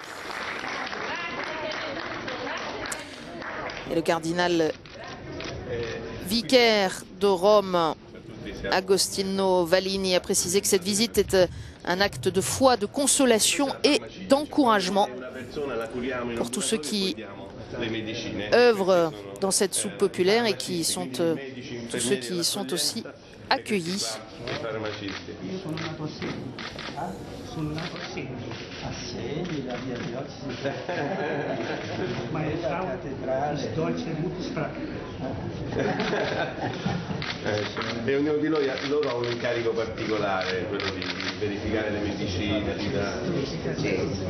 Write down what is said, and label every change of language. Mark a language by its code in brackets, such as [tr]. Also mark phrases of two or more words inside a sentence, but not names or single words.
[fr] Et le cardinal vicaire de Rome, Agostino Vallini, a précisé que cette visite est un acte de foi, de consolation et d'encouragement pour tous ceux qui œuvrent dans cette soupe populaire et qui sont tous ceux qui sont aussi accueillis. [it] E ognuno di loro ha un incarico particolare, quello di verificare le medicine, di dare...